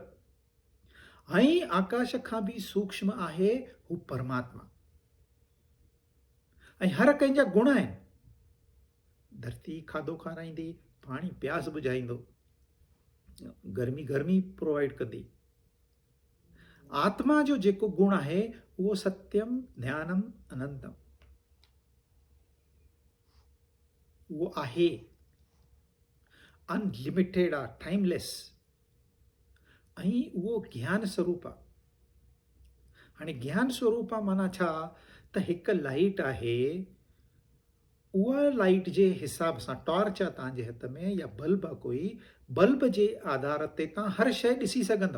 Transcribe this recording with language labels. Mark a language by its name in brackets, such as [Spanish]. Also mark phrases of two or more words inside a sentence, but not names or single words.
[Sindhi] ऐं आकाश खां बि सूक्ष्म आहे हू परमात्मा। ऐं हर कंहिंजा गुण आहिनि। धरती खाधो खाराईंदी, पाणी प्यास बुझाईंदो, गर्मी प्रोवाइड कंदी। आत्मा जो जेको गुण आहे उहो [Sanskrit] सत्यम, ज्ञानम, अनंतम, [Sindhi] उहो आहे, अनलिमिटेड आहे, टाइमलेस, ऐं उहो ज्ञान स्वरूप आहे। हाणे ज्ञान स्वरूप आहे माना छा? त हिकु लाइट आहे, उहा लाइट जे हिसाब सां, टॉर्च आहे तव्हांजे हथ में या बल्ब आहे कोई, बल्ब जे आधार ते तव्हां हर शइ ॾिसी सघंदव।